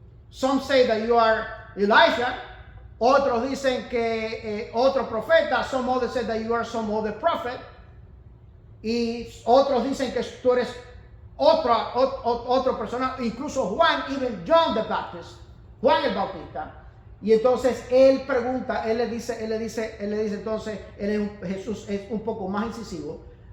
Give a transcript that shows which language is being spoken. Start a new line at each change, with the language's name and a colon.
English: Some say that you are Elijah.
Spanish: Otros dicen que otro profeta.
English: Some others say that you are some other prophet.
Spanish: Y otros dicen que tú eres otra persona. Incluso Juan,
English: even John the Baptist,
Spanish: Juan el Bautista. Y entonces él pregunta, él le dice entonces, Jesús es un poco más incisivo.